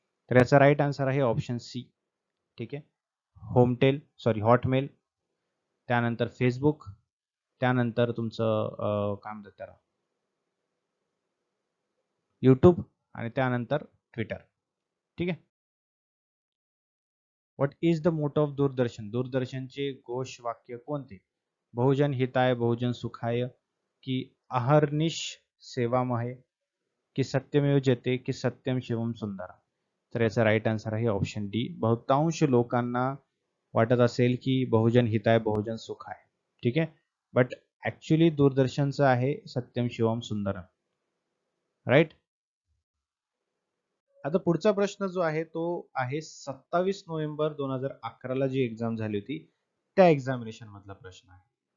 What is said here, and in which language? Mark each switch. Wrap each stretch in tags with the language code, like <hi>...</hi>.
<mr>तर याचा right answer आहे ऑप्शन सी. ठीक आहे. होमटेल, सॉरी हॉटमेल, त्यानंतर फेसबुक, त्यानंतर तुमचं काय म्हणतात त्याला, यूट्यूब, आणि त्यानंतर ट्विटर. ठीक आहे.</mr> <en>What is the motto of Doordarshan?</en> <mr>दूरदर्शनचे घोष वाक्य कोणते?</mr> <sa>बहुजन हिताय, बहुजन सुखाय, की अहर्निश सेवामय, की सत्यमेव जयते, की सत्यम शिवम सुंदरम.</sa> <mr>तर याचा राईट आन्सर आहे ऑप्शन डी. बहुतांश लोकांना वाटत असेल की</mr> <sa>बहुजन हिताय, बहुजन सुखाय.</sa> <mr>ठीक आहे.</mr> <en>but actually</en> <mr>दूरदर्शनचं आहे</mr> <sa>सत्यम शिवम सुंदरम.</sa> <mr>राईट. आता पुढचा प्रश्न जो आहे तो आहे 27 नोव्हेंबर 2011 ला जी एक्झाम झाली होती त्या एक्झामिनेशन मधला प्रश्न आहे.</mr>